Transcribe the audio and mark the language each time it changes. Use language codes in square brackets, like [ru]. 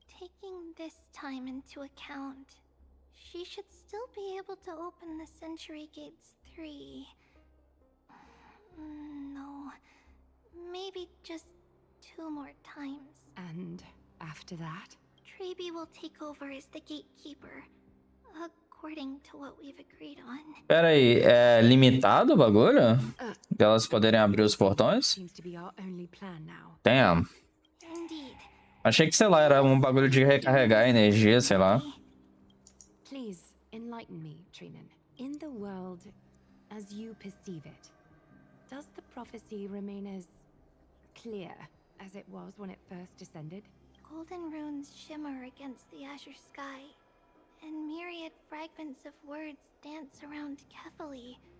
[en] Taking this time into account, she should still be able to open the Century Gates 3. No, maybe just 2 more times. And after that? Trebi will take over as the gatekeeper, according to what we've agreed on. [pt] Pera aí, é limitado o bagulho? De elas poderem abrir os portões? [en] Seems to be our only plan now. Damn. Indeed. [pt] Achei que, sei lá, era um bagulho de recarregar energia, sei lá. [en] Please, enlighten me, Trinan. In the world, as you perceive it, does the prophecy remain as clear as it was when it first descended? Golden runes shimmer against the azure sky, and myriad fragments of words dance around Kethely.